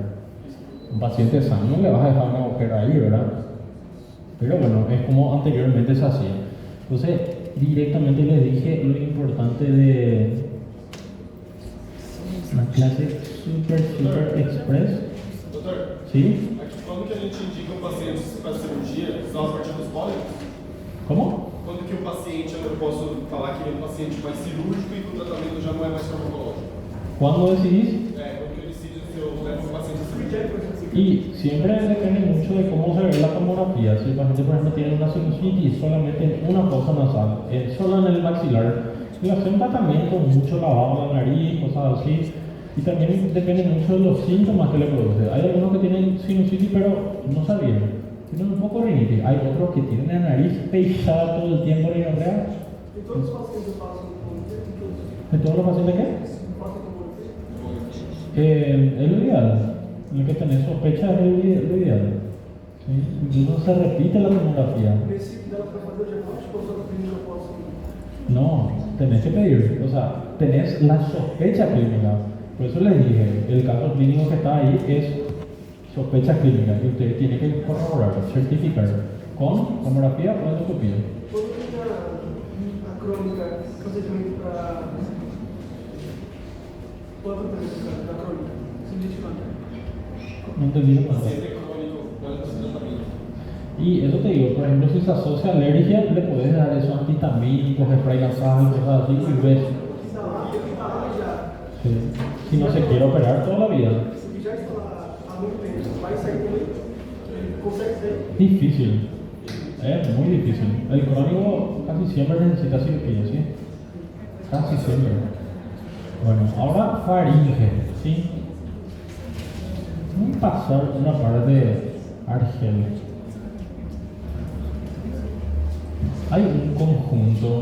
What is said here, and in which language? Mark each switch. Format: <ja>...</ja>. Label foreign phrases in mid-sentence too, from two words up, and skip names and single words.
<es>Un paciente sano le vas a dejar un agujero ahí, ¿verdad? Pero bueno, es como anteriormente se hacía. Entonces, directamente les dije lo importante de una clase super express.</es> <pt>Doutor,</pt> <es>¿Sí?</es> <pt>aqui, quando que a gente indica um paciente para cirurgia, só a partir dos pólipos?</pt> <es>¿Cómo?</es> <pt>Quando que o paciente, eu posso falar que ele é um paciente mais cirúrgico e que o tratamento já não é mais farmacológico?</pt> <es>¿Cuándo decidís?</es> <pt>Quando que eu decido se eu levo o paciente a cirurgia?</pt> <es>Y siempre depende mucho de cómo se ve la tomografía. Si el paciente, por ejemplo, tiene una sinusitis solamente en una fosa nasal, solo en el maxilar, le hace un tratamiento, mucho lavado de la nariz, cosas así. Y también depende mucho de los síntomas que le produce. Hay algunos que tienen sinusitis, pero no sabían. Tienen un poco de rinitis. Hay otros que tienen la nariz pesada todo el tiempo, rinorrea. ¿Y todos los pacientes pasan por qué? ¿De todos los pacientes qué? ¿Pasan por qué? Es lo ideal. Lo que tenés sospecha es lo ideal. ¿Sí? Incluso se repite la tomografía.</es> <pt>Nesse dá para fazer o diagnóstico ou só primeiro eu posso?</pt> <es>No, tenés que pedir. O sea, tenés la sospecha clínica. Por eso les dije, el caso clínico que está ahí es sospecha clínica que usted tiene que corroborar, certificar con tomografía o endoscopia.</es> <pt>Quando tem a crônica, procedimento para. Qual é o procedimento da crônica? Sinusite crônica.</pt> <es>No entendí la pregunta. Y eso te digo, por ejemplo, si se asocia a alergia, le puedes dar esos antihistamínicos, spray nasal, cosas así, y ves. Sí. Si no se quiere operar toda la vida.</es> <pt>Se já está lá há muito tempo, vai sair também? Consegue ser?</pt> <es>Difícil. Es muy difícil. El crónico casi siempre necesita cirugía, ¿sí? Casi siempre. Bueno, ahora faringe, ¿sí? Vamos a pasar una parte de Argel. Hay un conjunto.</es>